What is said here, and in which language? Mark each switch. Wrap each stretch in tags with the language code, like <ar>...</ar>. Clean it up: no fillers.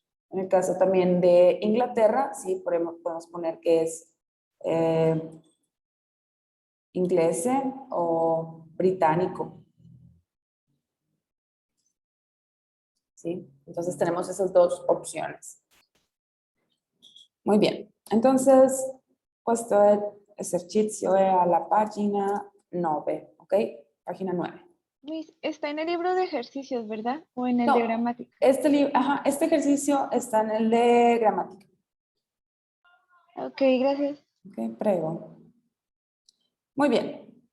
<es>En el caso también de Inglaterra, sí, podemos poner que es inglés o británico. ¿Sí? Entonces tenemos esas dos opciones. Muy bien.</es> <it>Entonces, questo esercizio è alla pagina 9, ¿ok?</it> <es>Página 9. Miss, está en el libro de ejercicios, ¿verdad? O en el No. de gramática. Este ejercicio está en el de gramática. Ok, gracias. Ok, prego. Muy bien.</es>